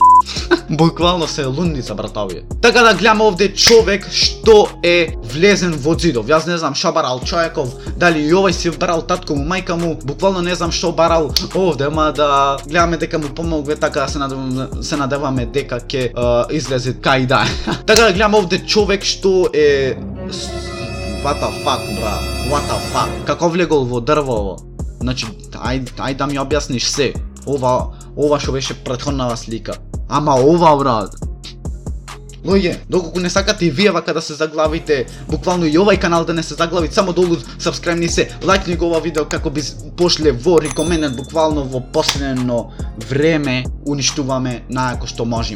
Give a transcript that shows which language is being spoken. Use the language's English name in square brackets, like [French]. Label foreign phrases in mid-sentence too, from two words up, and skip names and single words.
[Macedonian] Буквално се лудница братовија. Така да гледаме овде човек што е влезен во ѕидов. Јас не знам шо барал човеков, дали и овој си барал татко му, мајка му, буквално не знам шо барал овде, ама да гледаме дека му помогве, така се надеваме дека ќе излезе кај да. Така да гледаме овде човек што е [English] what the fuck [Macedonian] брат, [English] what the fuck. [Macedonian] Како влегол во дрво? Значи, ај да ми објасниш се. Ова што беше претходнава слика. Ама ова брат. Луѓе, доколку не сакате и вие вака да се заглавите, буквално и овај канал да не се заглави, само долу сабскребни се, лајкни го ова видео како би пошле во рекоменет, буквално во последно време уништуваме најако што можеме.